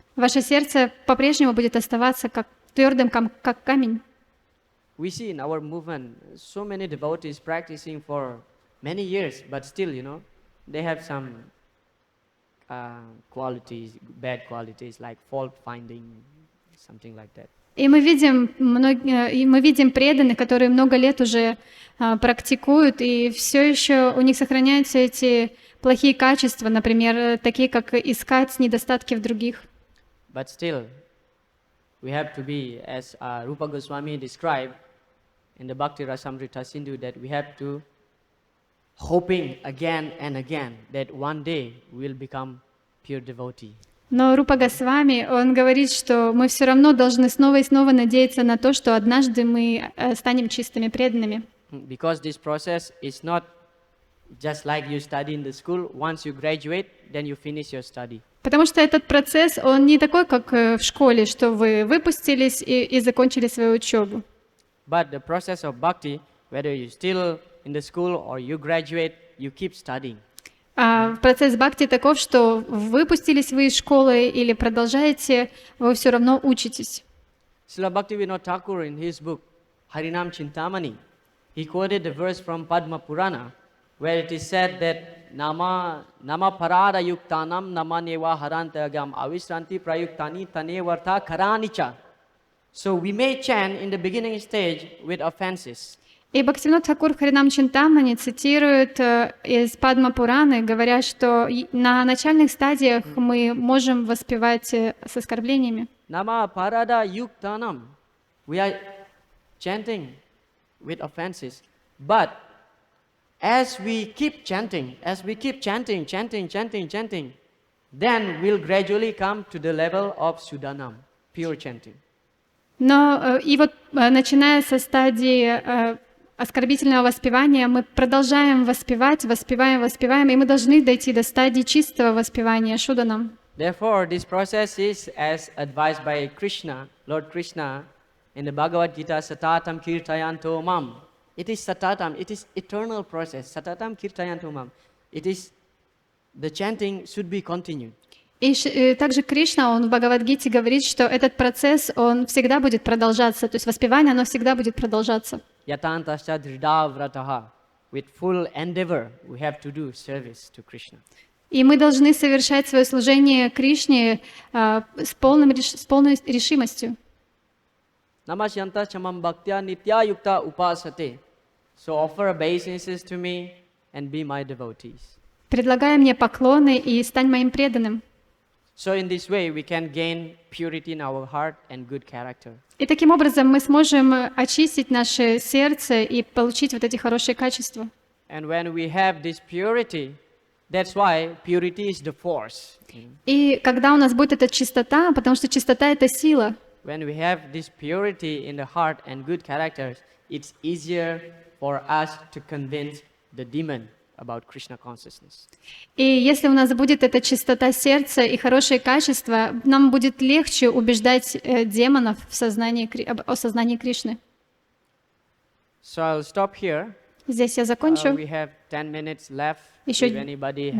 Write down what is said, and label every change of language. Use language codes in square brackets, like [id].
[ru] ваше сердце по-прежнему будет оставаться как твердым, как камень. [en] We see in our movement so many devotees practicing for many years, but still, they have some qualities, bad qualities like fault finding, something like that. [ru] И мы видим преданных, которые много лет уже практикуют, и все еще у них сохраняются эти плохие качества, например, такие как искать недостатки в других. [en] But still, we have to be, as Rupa Goswami described in the Bhakti Rasamrita Sindhu, that we have to hoping again and again that one day we will become pure devotee. [ru] Но Рупа Госвами, он говорит, что мы все равно должны снова и снова надеяться на то, что однажды мы станем чистыми преданными. [en] Because this process is not just like you study in the school. Once you graduate, then you finish your study. [ru] Потому что этот процесс, он не такой, как в школе, что вы выпустились и закончили свою учебу. [en] But the process of bhakti, whether you're still in the school or you graduate, you keep studying. [ru] Процесс бхакти таков, что выпустились вы из школы или продолжаете, вы все равно учитесь. [en] Srila Bhaktivinoda Thakur in his book Harinam Chintamani, he quoted the verse from Padma Purana, where it is said that [sa] Nama parada yuktanam nama neva harantagam avishranti prayuktani tane vartha karanicha. [en] So we may chant in the beginning stage with offenses. [ru] И Бхактивинода Тхакур в Харинам Чинтамани цитирует из Падма Пураны, говоря, что на начальных стадиях мы можем воспевать с оскорблениями. [sa] Nama parada yuktanam. [en] We are chanting with offenses. But as we keep chanting, then we'll gradually come to the level of Sudanam, pure chanting. [ru] Но и вот начиная со стадии оскорбительного воспевания, мы продолжаем воспеваем, и мы должны дойти до стадии чистого воспевания Шуданам. [en] Therefore, this process is as advised by Krishna, Lord Krishna, in the Bhagavad Gita, [sa] Satatam Kirtayanto Mam. [en] It is Satatam, it is eternal process. [sa] Satatam Kirtayanto Mam. [en] It is, the chanting should be continued. [ru] И также Кришна, он в Бхагавад-гите говорит, что этот процесс, он всегда будет продолжаться, то есть воспевание, оно всегда будет продолжаться. [sa] Yatantascha dhridavrataha. [en] With full endeavor, we have to do service to Krishna. [ru] И мы должны совершать свое служение Кришне с полной решимостью. [sa] Namasyanta chamam bhaktya nitya yukta upasate. [en] So offer obeisances to me and be my devotees. [ru] Предлагай мне поклоны и стань моим преданным. [en] So in this way we can gain purity in our heart and good character. [ru] И таким образом мы сможем очистить наше сердце и получить вот эти хорошие качества. [en] And when we have this purity, that's why purity is the force. [ru] И когда у нас будет эта чистота, потому что чистота — это сила. [en] When we have this purity in the heart and good characters, it's easier for us to convince the demon about Krishna consciousness. [ru] И если у нас будет эта чистота сердца и хорошие качества, нам будет легче убеждать демонов о сознании Кришны. [en] So I'll stop here. [ru] Здесь я закончу. [en] We have 10 minutes left. [ru] Еще [en] If anybody has